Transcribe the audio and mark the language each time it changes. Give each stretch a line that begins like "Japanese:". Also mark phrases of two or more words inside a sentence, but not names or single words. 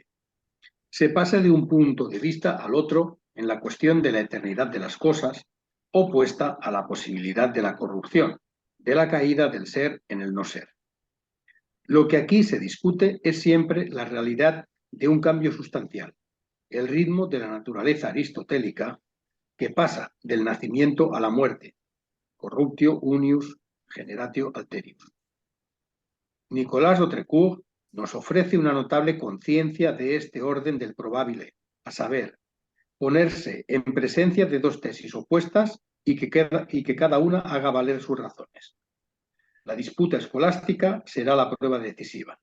Spanish: Se pasa de un punto de vista al otro en la cuestión de la eternidad de las cosas, opuesta a la posibilidad de la corrupción, de la caída del ser en el no ser. Lo que aquí se discute es siempre la realidad de un cambio sustancial, el ritmo de la naturaleza aristotélica que pasa del nacimiento a la muerte,
Latin: corruptio unius generatio alterius.
Spanish: Nicolás de Autrecourt nos ofrece una notable conciencia de este orden del probable, a saber, ponerse en presencia de dos tesis opuestas y que cada una haga valer sus razones. La disputa escolástica será la prueba decisiva.